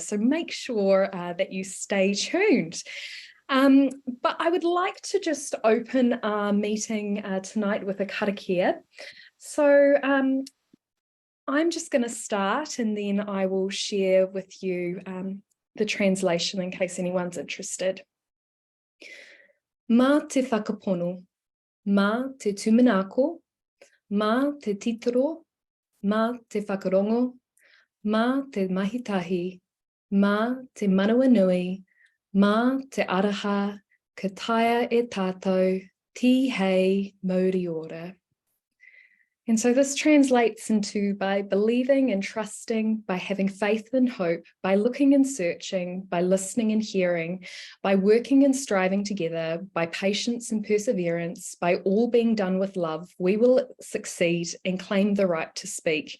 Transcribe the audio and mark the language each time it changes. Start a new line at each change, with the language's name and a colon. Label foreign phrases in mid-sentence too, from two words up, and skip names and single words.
English: So make sure that you stay tuned. But I would like to just open our meeting tonight with a karakia. So I'm just going to start and then I will share with you the translation in case anyone's interested.
Māori: Ma te whakapono, ma te tumanako, ma te titoro, ma te whakarongo, ma te mahitahi, ma te manawa nui, ma te araha, ka taia e tātou, ti hei mauri ora.
English: And so this translates into by believing and trusting, by having faith and hope, by looking and searching, by listening and hearing, by working and striving together, by patience and perseverance, by all being done with love, we will succeed and claim the right to speak.